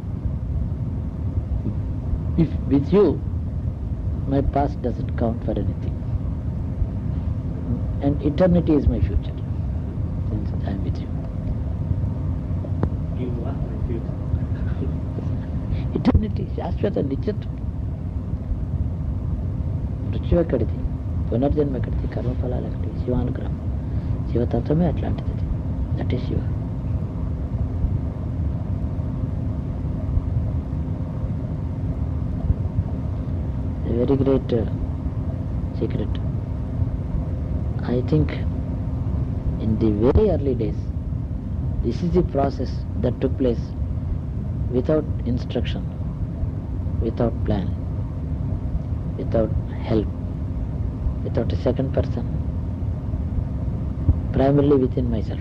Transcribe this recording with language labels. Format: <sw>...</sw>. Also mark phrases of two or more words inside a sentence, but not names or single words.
<en>If with you, my past doesn't count for anything. And eternity is my future, since I am with you. You are my future. Eternity,</en> <kn>ಶಾಶ್ವತ ನಿತ್ಯತ್ವ.</kn> <te>మృత్యు ఎక్కడిది, పునర్జన్మ ఎక్కడిది, కర్మఫలాలు ఎక్కడిది, శివానుగ్రహం. శివతత్వమే అట్లాంటిది.</te> <en>that is</en> <te>శివ.</te> <en>A very great secret. I think in the very early days, this is the process that took place without instruction, without plan, without help, without a second person, primarily within myself.</en>